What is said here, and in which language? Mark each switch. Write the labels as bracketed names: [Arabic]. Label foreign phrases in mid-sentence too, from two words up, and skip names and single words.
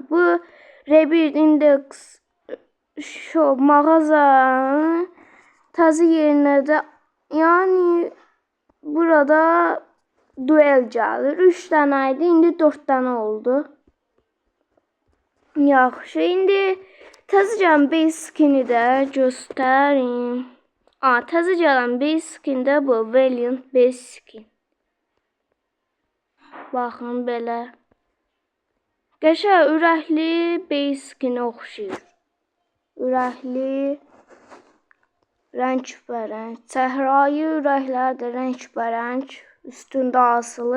[Azerbaijani] Bu Rebirth Index Shop mağazanın təzə yerinə də, yəni burada duel gəlir. 3 dənə idi, indi 4 dənə oldu. Yaxşı, indi təzə gələn [English] base skin'i [Azerbaijani] də göstərim. Təzə gələn [English] base skin [Azerbaijani] də bu Valiant [English] base skin. [Azerbaijani] Baxın belə. Qəşəng ürəkli [English] base skin'ə [Azerbaijani] oxşayır. Ürəkli, rəngbərəng. Səhrayı ürəklər də rəngbərəng, üstündə asılı.